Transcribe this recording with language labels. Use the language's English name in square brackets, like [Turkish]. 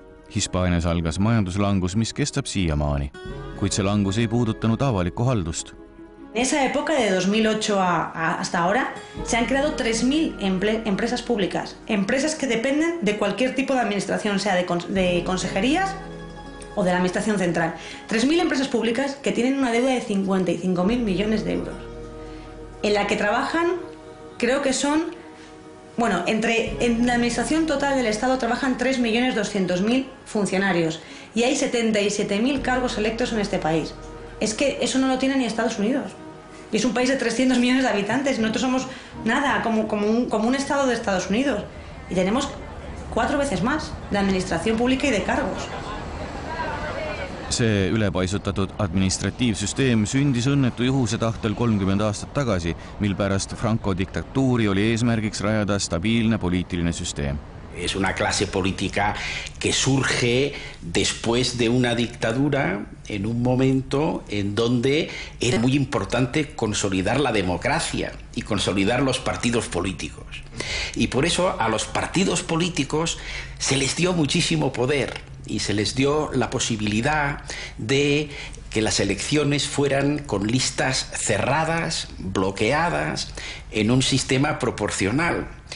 [Estonian] Hispaanias algas majanduslangus, mis kestab siiamaani, kuid see langus ei puudutanud avalikku haldust. [Spanish] En esa época, de 2008 hasta ahora, se han creado 3.000 empresas públicas, empresas que dependen de cualquier tipo de administración, sea de consejerías o de la administración central. 3.000 empresas públicas que tienen una deuda de 55.000 millones de euros, en la que trabajan, creo que son, bueno, en la administración total del Estado trabajan 3.200.000 funcionarios y hay 77.000 cargos electos en este país. Es que eso no lo tiene ni Estados Unidos. Y es un país de 300 millones de habitantes y nosotros somos nada, como un estado de Estados Unidos. Y tenemos 4 veces más de administración pública y de cargos. [Estonian] See ülepaisutatud administratiivsüsteem sündis õnnetu juhuse tahtel 30 aastat tagasi, mil pärast Franco diktatuuri oli eesmärgiks rajada stabiilne poliitiline süsteem. [Spanish] Es una clase política que surge después de una dictadura, en un momento en donde era muy importante consolidar la democracia y consolidar los partidos políticos. Y por eso a los partidos políticos se les dio muchísimo poder y se les dio la posibilidad de que las elecciones fueran con listas cerradas, bloqueadas, en un sistema proporcional.